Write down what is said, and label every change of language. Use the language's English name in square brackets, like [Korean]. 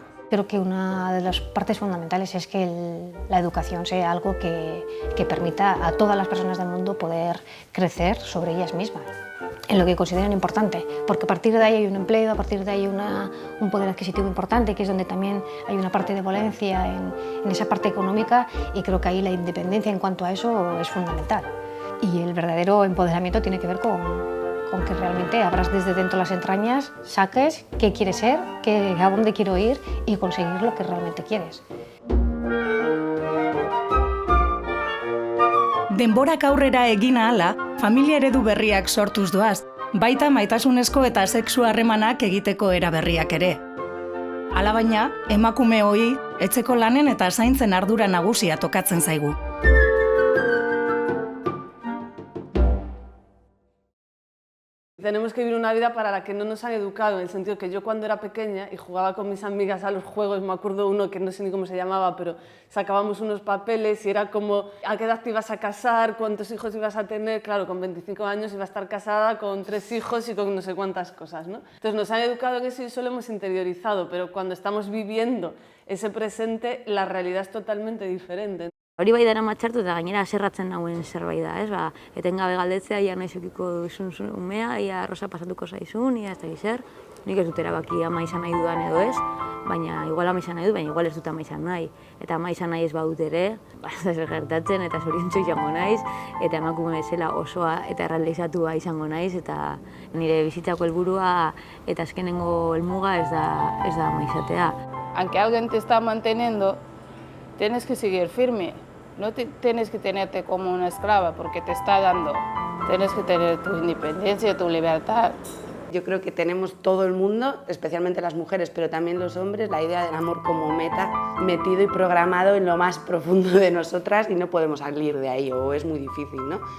[Spanish] Creo que una de las partes fundamentales es que la educación sea algo que permita a todas las personas del mundo poder crecer sobre ellas mismas, en lo que consideran importante, porque a partir de ahí hay un empleo, a partir de ahí hay un poder adquisitivo importante, que es donde también hay una parte de violencia en esa parte económica, y creo que ahí la independencia en cuanto a eso es fundamental. Y el verdadero empoderamiento tiene que ver con que realmente abras desde dentro las entrañas, saques qué quieres ser, a dónde quiero ir y conseguir lo que realmente quieres. [Basque] Denborak aurrera egin ahala, familia eredu berriak sortuz doaz, baita maitasunezko eta sexu harremanak egiteko era berriak ere. Alabaina, emakume hori, etxeko lanen eta zaintzen ardura nagusia tokatzen zaigu. [Spanish] Tenemos que vivir una vida para la que no nos han educado, en el sentido que yo cuando era pequeña y jugaba con mis amigas a los juegos, me acuerdo uno que no sé ni cómo se llamaba, pero sacábamos unos papeles y era como a qué edad te ibas a casar, cuántos hijos ibas a tener. Claro, con 25 años iba a estar casada con 3 hijos y con no sé cuántas cosas, ¿no? Entonces nos han educado en eso y eso lo hemos interiorizado, pero cuando estamos viviendo ese presente, la realidad es totalmente diferente. [Basque] Hori bai dara matxartu eta gainera aserratzen nauen zerbait da, ez? Etengabe galdetzea, ia noiz edukiko duzun umea, ia arroza pasatuko zaizun, ia ez da zer. Nik ez dut erabaki ama izan nahi dudan edo ez, baina igual ama izan nahi dut, baina igual ez dut ama izan nahi. Eta ama izan nahi ez badut ere, ez gertatzen eta zoriontsu izango naiz, eta emakume bezala osoa eta errealizatua izango naiz, eta nire bizitzako helburua eta azkenengo helmuga ez da ama izatea. [Spanish] Aunque alguien te está manteniendo, tienes que seguir firme. No tienes que tenerte como una esclava porque te está dando. Tienes que tener tu independencia, tu libertad. Yo creo que tenemos todo el mundo, especialmente las mujeres, pero también los hombres, la idea del amor como meta, metido y programado en lo más profundo de nosotras y no podemos salir de ahí, o es muy difícil, ¿no?